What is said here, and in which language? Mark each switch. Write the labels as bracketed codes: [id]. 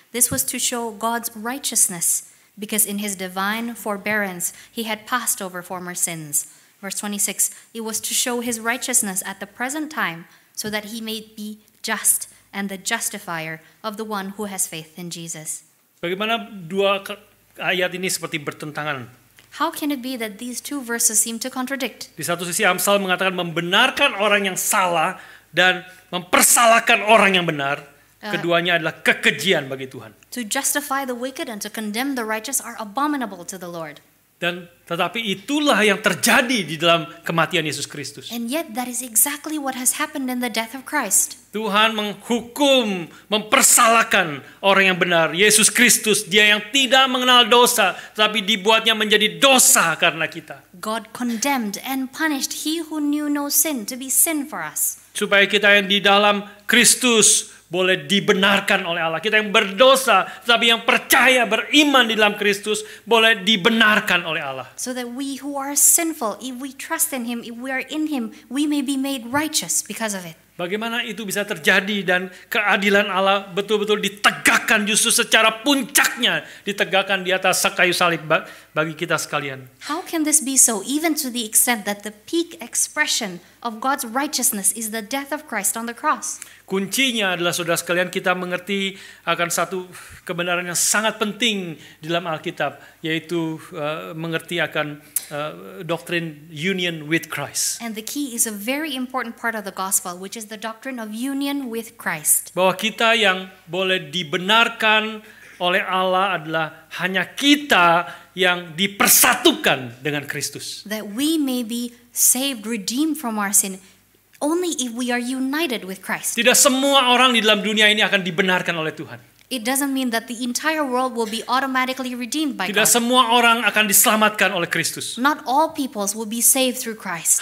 [en] This was to show God's righteousness because in his divine forbearance he had passed over former sins. Verse 26, it was to show his righteousness at the present time so that he may be just and the justifier of the one who has faith in Jesus. [id] Bagaimana dua ayat ini seperti bertentangan? [en] How can it be that these two verses seem to contradict? [id] Di satu sisi Amsal mengatakan membenarkan orang yang salah dan mempersalahkan orang yang benar. Keduanya adalah kekejian bagi Tuhan. [en] To justify the wicked and to condemn the righteous are abominable to the Lord. [id] Dan tetapi itulah yang terjadi di dalam kematian Yesus Kristus. [en] And yet that is exactly what has happened in the death of Christ. [id] Tuhan menghukum, mempersalahkan orang yang benar. Yesus Kristus, dia yang tidak mengenal dosa, tapi dibuatnya menjadi dosa karena kita. [en] God condemned and punished he who knew no sin to be sin for us. [id] Supaya kita yang di dalam Kristus boleh dibenarkan oleh Allah. Kita yang berdosa, tapi yang percaya, beriman di dalam Kristus, boleh dibenarkan oleh Allah. [en] So that we who are sinful, if we trust in him, if we are in him, we may be made righteous because of it. [id] Bagaimana itu bisa terjadi dan keadilan Allah betul-betul ditegakkan justru secara puncaknya, ditegakkan di atas kayu salib bagi kita sekalian. [en] How can this be so, even to the extent that the peak expression of God's righteousness is the death of Christ on the cross? [id] Kuncinya adalah saudara sekalian kita mengerti akan satu kebenaran yang sangat penting di dalam Alkitab, yaitu mengerti akan doktrin [en] union with Christ. And the key is a very important part of the gospel, which is the doctrine of union with Christ. [id] Bahwa kita yang boleh dibenarkan oleh Allah adalah hanya kita yang dipersatukan dengan Kristus. [en] That we may be saved, redeemed from our sin, only if we are united with Christ. [id] Tidak semua orang di dalam dunia ini akan dibenarkan oleh Tuhan. [en] It doesn't mean that the entire world will be automatically redeemed by [id] Tidak semua orang akan diselamatkan oleh Kristus. [en] Not all peoples will be saved through Christ.